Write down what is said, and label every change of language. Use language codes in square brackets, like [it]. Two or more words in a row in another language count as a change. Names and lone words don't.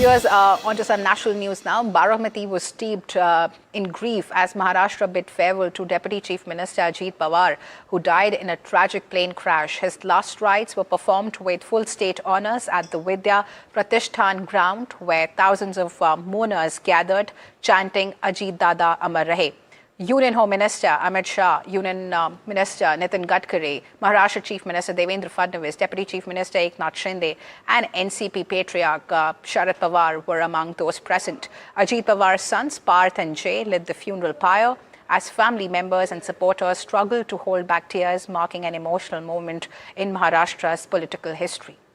[en] Here's onto some national news now. Baramati was steeped in grief as Maharashtra bid farewell to Deputy Chief Minister Ajit Pawar, who died in a tragic plane crash. His last rites were performed with full state honours at the Vidya Pratishtan ground, where thousands of mourners gathered, chanting Ajit Dada [mr] अमर रहे. [en] Union Home Minister Amit Shah, Union Minister Nitin Gadkari, Maharashtra Chief Minister Devendra Fadnavis, Deputy Chief Minister Eknath Shinde and NCP Patriarch Sharad Pawar were among those present. Ajit Pawar's sons Parth and Jay led the funeral pyre as family members and supporters struggled to hold back tears, marking an emotional moment in Maharashtra's political history.